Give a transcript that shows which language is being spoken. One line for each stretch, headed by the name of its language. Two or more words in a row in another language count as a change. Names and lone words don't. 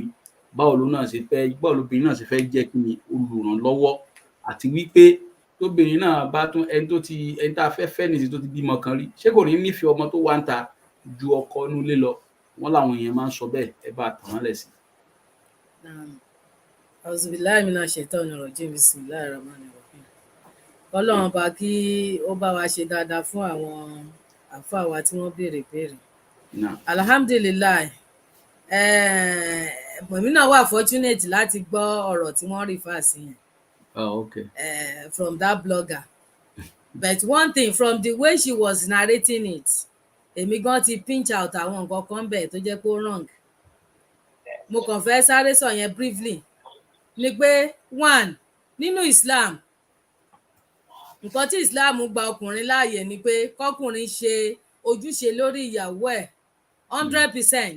Yoruba: Báwo lobìnrin náà ṣe fẹ́ jẹ́ kí ni olùrànlọ́wọ́, àti wípé tóbìnrin náà bá tún ẹni tá a fẹ́ fẹ́ nìsín tó ti bímọ kan rí, ṣé kò ní nífẹ̀ẹ́ ọmọ tó wà ń ta ju ọkọ inú ilé lọ? Wọ́n láwọn èèyàn máa ń sọ bẹ́ẹ̀, ẹ bá tàn án lẹ̀ sí.
Arabic: أعوذ بالله من الشيطان الرجيم بسم الله الرحمن الرحيم.
Yoruba: Ọlọ́run bá kí ó bá wa ṣe dáadáa fún àwọn àfáà wa tí wọ́n béèrè béèrè. Alhamdulilayi, èmi náà wà fortunate láti gbọ́ ọ̀rọ̀ tí wọ́n refer sí yẹn.
English: Okay. From that blogger. But one thing, from the way she was narrating it,
Yoruba: èmi gan ti
English: pinch out
Yoruba: àwọn nǹkan kan bẹ́ẹ̀ tó jẹ́ pé ó wrong. Mo kàn fẹ́ sáré sọ yẹn briefly ni pé one, nínú Islam, nǹkan tí Islam gba ọkùnrin láàyè ni pé kọkùnrin ṣe ojúṣe lórí ìyàwó ẹ̀ 100%.